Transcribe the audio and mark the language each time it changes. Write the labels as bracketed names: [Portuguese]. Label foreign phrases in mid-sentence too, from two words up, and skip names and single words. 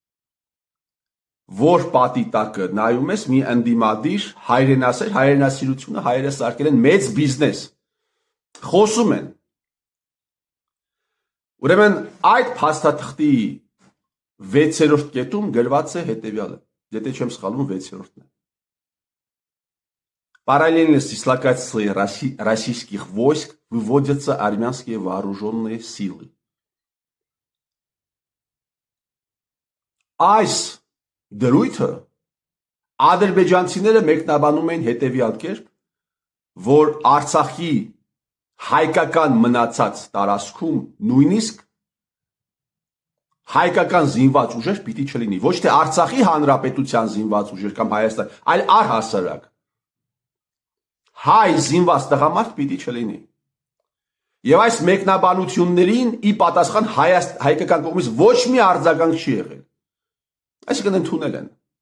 [Armenian] Որ պատի տակը նայում ես, մի ընդդիմադիր հայրենասեր, հայրենասիրությունը հայերը սարքել են մեծ բիզնես։ Խոսում են։ Ուրեմն այդ փաստաթղթի 6-րդ կետում գրված է հետևյալը, եթե չեմ սխալվում 6-րդն է։ [Russian] Параллельно с дислокацией российских войск выводятся армянские вооруженные силы. [Armenian] Այս դրույթը ադրբեջանցիները մեկնաբանում են հետևյալ կերպ, որ Արցախի հայկական մնացած տարածքում նույնիսկ հայկական զինված ուժեր պիտի չլինի, ոչ թե Արցախի հանրապետության զինված ուժեր կամ Հայաստան, այլ առհասարակ հայ զինված տղամարդ պիտի չլինի։ Եվ այս մեկնաբանություններին ի պատասխան հայկական կողմից ոչ մի արձագանք չի եղել։ Այսինքն ընդունել են։